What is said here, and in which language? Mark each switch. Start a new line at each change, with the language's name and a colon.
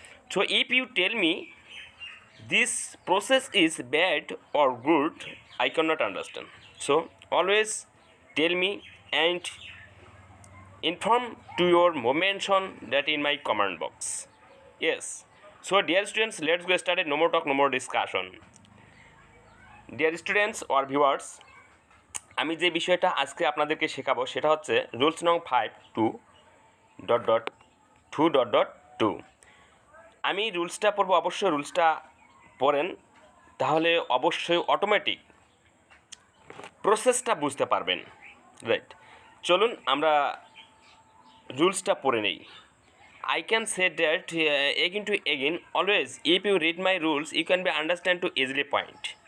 English: So if you tell me this process is bad or good, I cannot understand. So always tell me and inform to your mention that in my comment box. Yes. So dear students, let's go started. No more talk, no more discussion. Dear students or viewers,
Bangla: আমি যে বিষয়টা আজকে আপনাদেরকে শেখাবো সেটা হচ্ছে rules নং 5.2.2.2। আমি রুলসটা পড়বো, অবশ্যই রুলসটা পড়েন, তাহলে অবশ্যই অটোমেটিক প্রসেসটা বুঝতে পারবেন। রাইট, চলুন আমরা রুলসটা পড়ে নেই।
English: I can say that again to again, always if you read my rules, you can be understand to easily point.